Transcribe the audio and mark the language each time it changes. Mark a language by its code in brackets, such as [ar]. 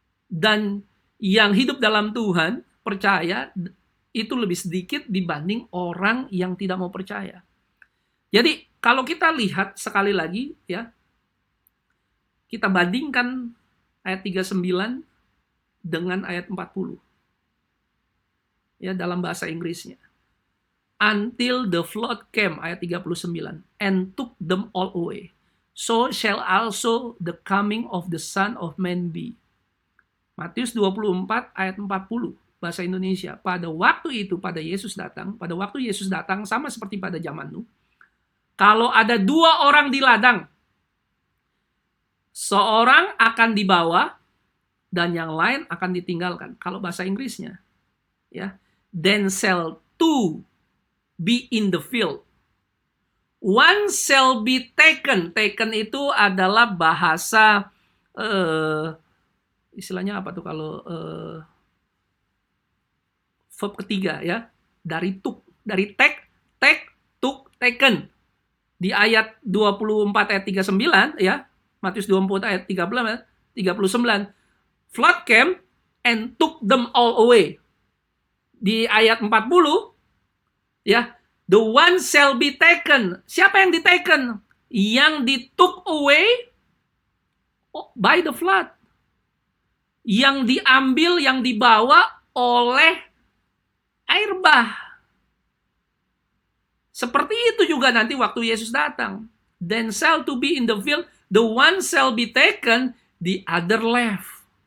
[id] Dan yang hidup dalam Tuhan, percaya, itu lebih sedikit dibanding orang yang tidak mau percaya. Jadi, kalau kita lihat sekali lagi, ya, kita bandingkan ayat 39 dengan ayat 40. Ya, dalam bahasa Inggrisnya. [en] Until the flood came, [id] ayat 39, [en] and took them all away. So shall also the coming of the Son of Man be. [id] Matius 24 ayat 40, bahasa Indonesia. Pada waktu itu, pada waktu Yesus datang, sama seperti pada zaman Nuh. Kalau ada 2 orang di ladang, seorang akan dibawa dan yang lain akan ditinggalkan. Kalau bahasa Inggrisnya, ya, [en] then shall 2 be in the field, one shall be taken. [id] Taken itu adalah bahasa istilahnya apa tuh kalau verb ketiga, ya, dari took, dari take, took, taken. Di ayat 24 ayat 39, ya, Matius 24 ayat 39, [en] flood came and took them all away. [id] Di ayat 40, ya, [en] the one shall be taken. [id] Siapa yang ditaken? Yang di-took away [en] by the flood. [id] Yang diambil, yang dibawa oleh air bah. Seperti itu juga nanti waktu Yesus datang. [en] Then shall to be in the field, the one shall be taken, the other left.